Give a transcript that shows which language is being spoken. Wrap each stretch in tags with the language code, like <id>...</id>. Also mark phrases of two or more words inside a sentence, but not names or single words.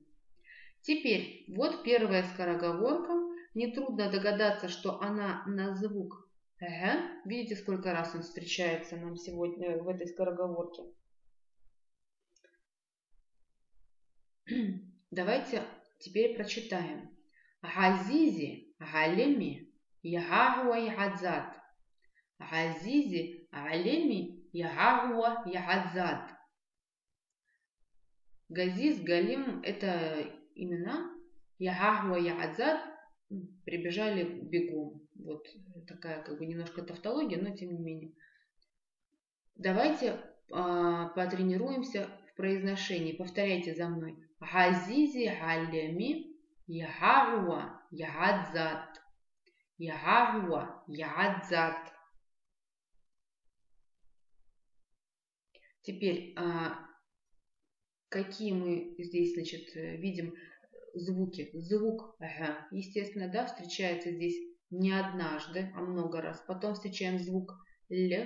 <ru>Теперь вот первая скороговорка. Нетрудно догадаться, что она на звук Г. Видите, сколько раз он встречается нам сегодня в этой скороговорке. Давайте теперь прочитаем.</ru> <ab>Газизи галеми ягагуа ягадзад. Газизи галеми ягагуа ягадзад.</ab> <ru>Газиз, Галим – это имена.</ru> <ab>Ягагуа ягадзад</ab> <ru>прибежали бегом. Вот такая как бы немножко тавтология, но тем не менее. Давайте потренируемся в произношении. Повторяйте за мной.</ru> <ab>Газизи галеми ягагуа ягадзад. Ягагуа ягадзад.</ab> <ru>Теперь, какие мы здесь, значит, видим звуки? Звук Г, естественно, да, встречается здесь не однажды, а много раз. Потом встречаем звук Л.</ru>